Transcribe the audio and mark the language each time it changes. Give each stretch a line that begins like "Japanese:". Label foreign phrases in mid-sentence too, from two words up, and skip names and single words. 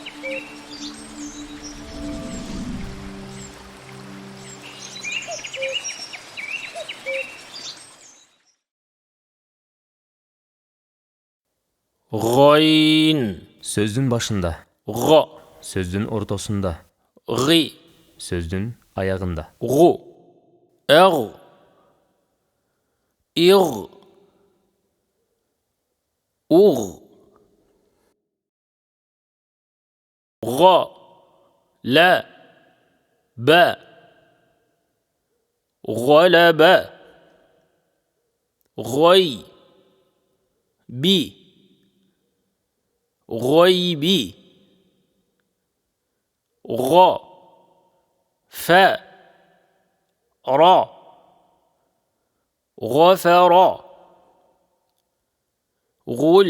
Arabic: Гойн.
Kyrgyz: Сөздүн башында.
Arabic: Го.
Kyrgyz: Сөздүн ортосунда.
Arabic: Ги.
Kyrgyz: Сөздүн аягында.
Arabic: Гу. Эр. Ир. Ур. Га. Ла. Ба. Галаба. Гой. Би. غيبي. غا. فا. را. غفر. غل.